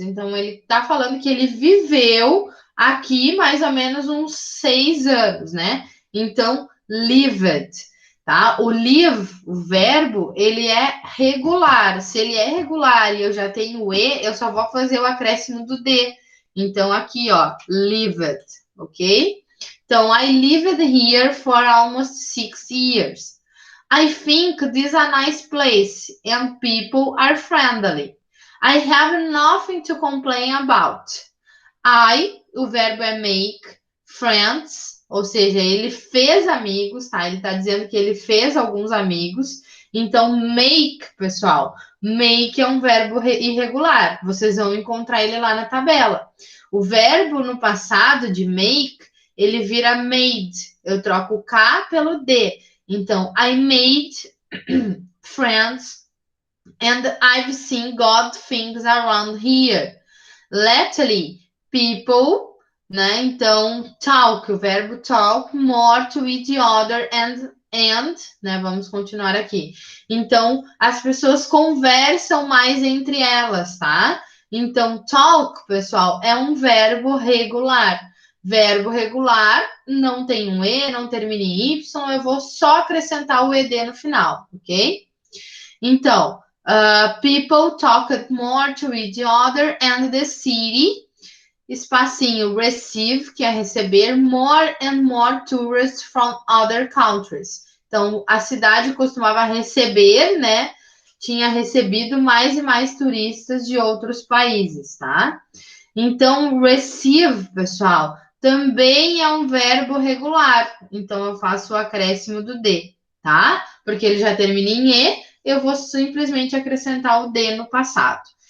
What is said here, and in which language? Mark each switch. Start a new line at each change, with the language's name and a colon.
Portuguese: Então, ele está falando que ele viveu aqui mais ou menos uns 6 anos, né? Então, lived, tá? O live, o verbo, ele é regular. Se ele é regular e eu já tenho o E, eu só vou fazer o acréscimo do D. Então, aqui, ó, lived, ok?
English: Então, I lived here for almost 6 years. I think this is a nice place and people are friendly. I have nothing to complain about.
Portuguese: O verbo é make, friends, ou seja, ele fez amigos, tá? Ele tá dizendo que ele fez alguns amigos. Então, make, pessoal, make é um verbo irregular. Vocês vão encontrar ele lá na tabela. O verbo no passado de make, ele vira made. Eu troco o K pelo D.
English: Então, I made friends and I've seen good things around here. Lately, people, né? Então, talk,
Portuguese: o verbo
English: talk more to each other and, né?
Portuguese: Vamos continuar aqui. Então, as pessoas conversam mais entre elas, tá? Então, talk, pessoal, é um verbo regular. Verbo regular, não tem um E, não termina em Y, eu vou só acrescentar o ED no final, ok?
English: Então, people talked more to each other and the city,
Portuguese: espacinho,
English: receive,
Portuguese: que é receber,
English: more and more tourists from other countries.
Portuguese: Então, a cidade costumava receber, né? Tinha recebido mais e mais turistas de outros países, tá? Então, receive, pessoal, também é um verbo regular. Então, eu faço o acréscimo do D, tá? Porque ele já termina em E, eu vou simplesmente acrescentar o D no passado.